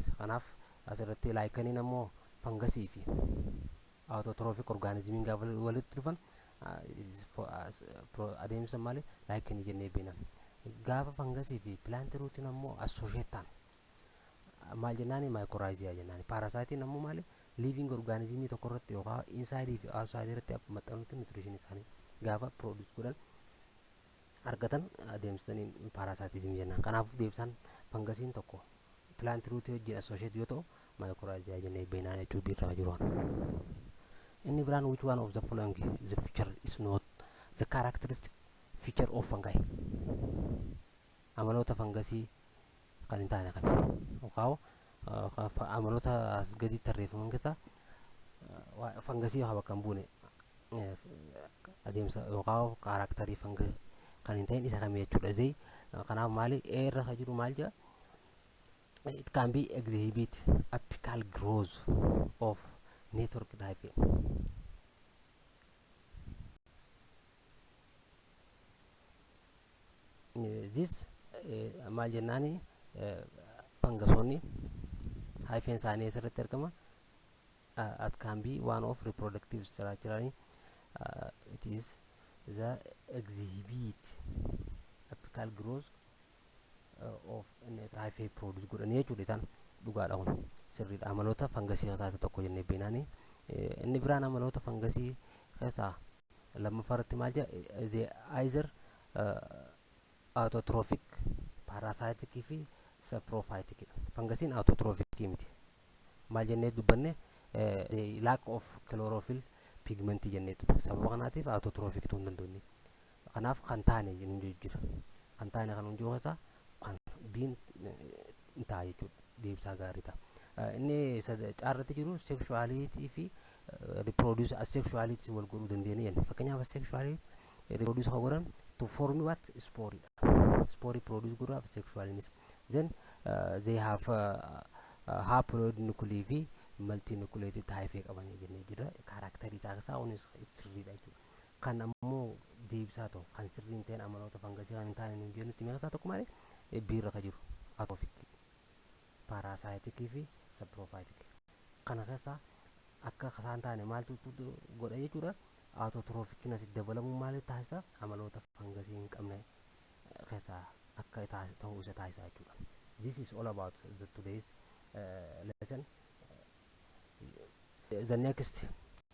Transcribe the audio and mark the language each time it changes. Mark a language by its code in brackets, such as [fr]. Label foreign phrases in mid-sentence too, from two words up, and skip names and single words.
[om] Kanaaf asirratti licheniin ammoo fangasii fi autotrophic organismiin gaafa walitti dhufan adeemsa maali lichen jennee beekna. Gaafa fangasii fi plant rootiin ammoo associate maal jennaani mycorrhiza jennaani. Parasitiin ammoo maali living organismii tokko irratti yookaan inside fi outside irratti maxxanuutti nutrition isaanii gaafa produce godhan argatan adeemsaniin parasitism jennaan. Kanaaf deebisaan fangasiin tokko plant rootii wajjin associate yoo ta'u mycorrhiza jennee beekna jechuu birraa jiruun. [en] Inni biraan which one of the following the feature is not the characteristic feature of fungi? [om] Amaloota fangasii kan hin taane kan yookaan amaloota as gadi tarreeffaman keessaa fangasii haa bakka hin buune adeemsa yookaan kaaraaktarii fangasii kan hin ta'in isa kamii jechuudha. Zee kanaaf maali irra ka jiru maal jedha [en] it can be exhibit apical growth of network hyphae. [om] This maal jennaani fangasoonni hyphae isaanii asirratti argama. [en] It can be one of reproductive structure. It is the exhibit apical growth of hyphae produce [om] godhanii jechuudha. Isaan dhugaadha kun sirriidha. Amaloota fangasii keessaa tokko jennee beenaani. Inni biraan amaloota fangasii keessaa lammaffaarratti maal jedha [en] the either autotrophic parasitic [om] fi saprophytic. Fangasiin autotrophic miti. Maal jennee dubbanne [en] the lack of chlorophyll pigment [om] jennee sababa kanaatiif autotrophic ta'uu hin dandeenye. Kanaaf kan taane jennuun jira. Kan taane kan hundi keessaa kan biin ta'a jechuudha. Deebisaa gaarii ta'a. Inni caarratti jiru sexuality fi [en] reproduce asexuality [om] wal godhuu dandeenya jenna. Fakkeenyaaf [en] asexuality reproduce [om] kan godhan [en] to form what spore spore produce [om] godhu asexuality. [en] Then they have haploid nuclei fi multinucleated hyphae [om] qaban jennee jira. Kaaraaktarii isaa keessaa onis sirriidha jechuudha. Kan ammoo deebisaa ta'u kan sirriin ta'een amaloota fangasii kan hin taane nuun jennutti meeqasaa tokko malee biirra ka jiru [en] atrophic parasitic [om] fi saprophytic. Kana keessa akka isaan taane maaltu godha jechuudha. Autotrophic as dabalamu maal taasisa amaloota fungus hin qabne keessa akka ta'uu isa taasisa jechuudha. [en] This is all about the today's lesson. The next